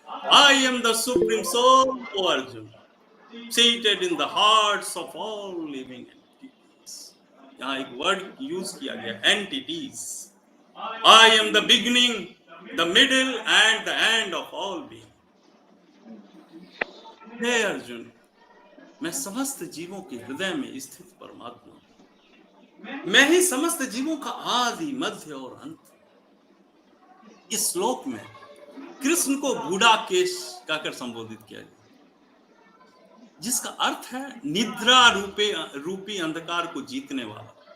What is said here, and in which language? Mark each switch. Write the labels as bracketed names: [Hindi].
[English] I am the supreme soul, O Arjun, seated in the hearts of all living entities. [Hindi] यहाँ एक word use किया गया entities. [English] I am the beginning, the middle and the end of all being. [Hindi] हे अर्जुन, मैं समस्त जीवों के हृदय में स्थित परमात्मा हूं। मैं ही समस्त जीवों का आदि मध्य और अंत। इस श्लोक में कृष्ण को गुडाकेश कहकर संबोधित किया गया जिसका अर्थ है निद्रा रूपी अंधकार को जीतने वाला।